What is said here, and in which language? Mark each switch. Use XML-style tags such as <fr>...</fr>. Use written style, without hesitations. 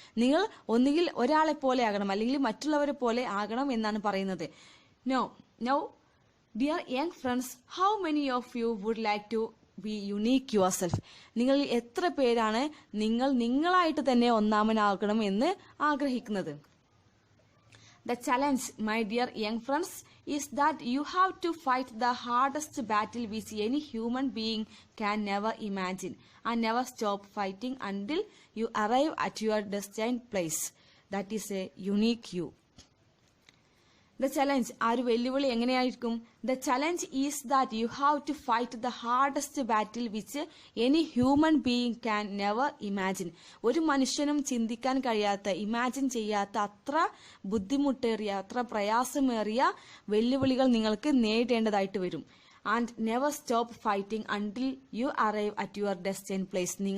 <ml>നിങ്ങൾ ഒന്നുകിൽ ഒരാളെ പോലെ ആകണം, അല്ലെങ്കിൽ മറ്റുള്ളവരെ പോലെ ആകണം എന്നാണ് പറയുന്നത്.</ml> <en>No dear young friends, how many of you would like to be unique yourself.</en> <ml>നിങ്ങളിൽ എത്ര പേരാണ് നിങ്ങളായിട്ട് തന്നെ ഒന്നാമനാകണം എന്ന് ആഗ്രഹിക്കുന്നത്?</ml> <en>The challenge, my dear young friends, is that you have to fight the hardest battle which any human being can never imagine, and never stop fighting until you arrive at your destined place. That is a unique you. The challenge,</en> <ml>ആ ഒരു വെല്ലുവിളി എങ്ങനെയായിരിക്കും?</ml> <en>The challenge is that you have to fight the hardest battle which any human being can never imagine.</en> <ml>ഒരു മനുഷ്യനും ചിന്തിക്കാൻ കഴിയാത്ത, imagine ചെയ്യാത്ത അത്ര ബുദ്ധിമുട്ടേറിയ, അത്ര പ്രയാസമേറിയ വെല്ലുവിളികൾ നിങ്ങൾക്ക് നേരിടേണ്ടതായിട്ട് വരും.</ml> <en>And never stop fighting until you arrive at your destined place.</en>